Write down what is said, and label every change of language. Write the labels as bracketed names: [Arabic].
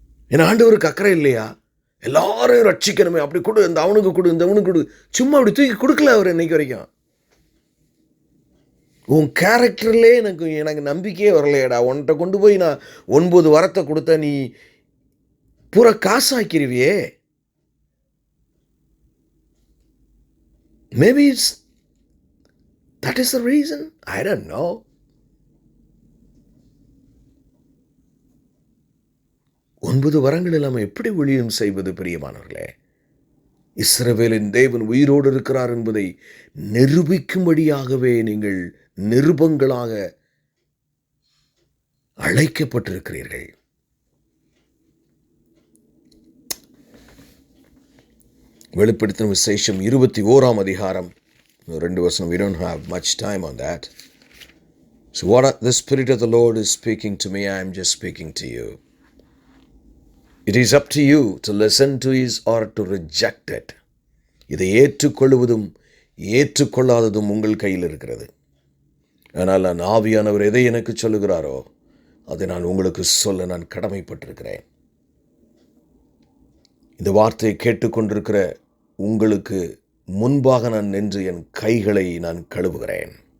[Tamil] என் ஆண்டவருக்கு அக்கறை இல்லையா? எல்லாரையும் ரட்சிக்கணுமே, அப்படி கொடு, இந்த அவனுக்கு கொடு, இந்த அவனுக்கு கொடு, சும்மா அப்படி தூக்கி கொடுக்கல அவர் இன்னைக்கு வரைக்கும். உன் கேரக்டர்லே எனக்கு நம்பிக்கையே வரலையடா, உன்கிட்ட கொண்டு போய் நான் 9 வரத்தை கொடுத்த நீ பூரா காசாக்கிருவியே. [English] Maybe that is the reason. I don't know. [Tamil] ஒன்பது வரங்கள் இல்லாமல் எப்படி ஊழியம் செய்வது பிரியமானவர்களே? இஸ்ரவேலின் தேவன் உயிரோடு இருக்கிறார் என்பதை நிரூபிக்கும்படியாகவே நீங்கள் நிருபங்களாக அழைக்கப்பட்டிருக்கிறீர்கள். வெளிப்படுத்தின விசேஷம் 21 அதிகாரம் 2 வசனம். [English] We don't have much time on that. So what the Spirit of the Lord is speaking to me, I am just speaking to you. It is up to you to listen to His or to reject it. [Tamil] இதை ஏற்றுக்கொள்வதும் ஏற்றுக்கொள்ளாததும் உங்கள் கையில் இருக்கிறது. ஆனால் நான் ஆவியானவர் எதை எனக்கு சொல்லுகிறாரோ அதை நான் உங்களுக்கு சொல்ல நான் கடமைப்பட்டிருக்கிறேன். இந்த வார்த்தையை கேட்டுக்கொண்டிருக்கிற உங்களுக்கு முன்பாக நான் நின்று என் கைகளை நான் கழுவுகிறேன்.